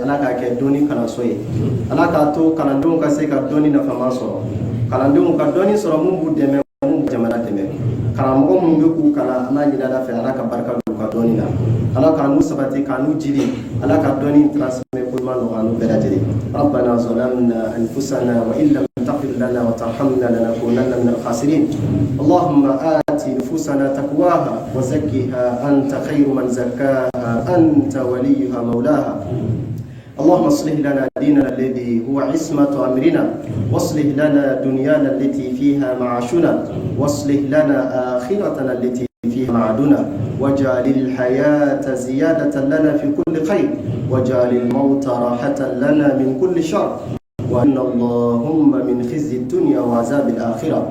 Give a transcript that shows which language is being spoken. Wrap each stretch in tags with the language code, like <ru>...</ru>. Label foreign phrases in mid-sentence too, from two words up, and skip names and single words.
<bm>ala k'a kɛ dɔnni kalanso ye ala k'a to kalandenw ka se ka dɔnni nafama sɔrɔ kalandenw ka dɔnni sɔrɔ mun b'u dɛmɛ mun b'u jamana dɛmɛ karamɔgɔ minnu bɛ k'u kalan an b'a ɲini ala fɛ ala ka barika don u ka dɔnni na ala k'a n'u sabati k'a n'u jidi ala ka dɔnni transmet ko ɲuman nɔgɔya n'u bɛɛ lajɛlen</bm> <ar>ربنا ظلمنا أنفسنا وإن لم تغفر لنا وترحمنا لنكونن من الخاسرين اللهم آت نفوسنا تقواها وزكها أنت خير من زكاها أنت وليها mawlaha اللهم اصلح لنا ديننا الذي هو عصمة أمرنا واصلح لنا دنيانا التي فيها معاشنا واصلح لنا آخرتنا التي فيها معادنا واجعل الحياة زيادة لنا في كل خير واجعل الموت راحة لنا من كل شر وأن اللهم من خزي الدنيا وعذاب الآخرة.</ar>